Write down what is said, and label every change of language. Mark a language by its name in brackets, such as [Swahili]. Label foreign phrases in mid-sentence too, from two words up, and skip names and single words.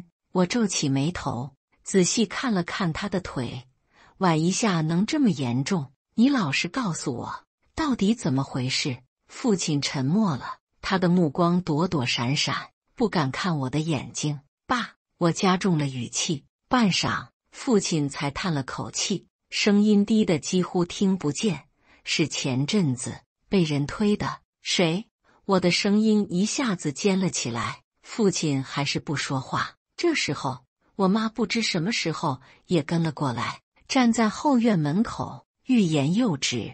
[Chinese] 我皺起眉頭，仔細看了看他的腿，崴一下能這麼嚴重？你老實告訴我，到底怎麼回事？父親沉默了，他的目光躲躲閃閃，不敢看我的眼睛。爸，我加重了語氣。半晌，父親才嘆了口氣，聲音低得幾乎聽不見。是前陣子被人推的。誰？我的聲音一下子尖了起來。父親還是不說話。這時候，我媽不知什麼時候也跟了過來，站在後院門口，欲言又止。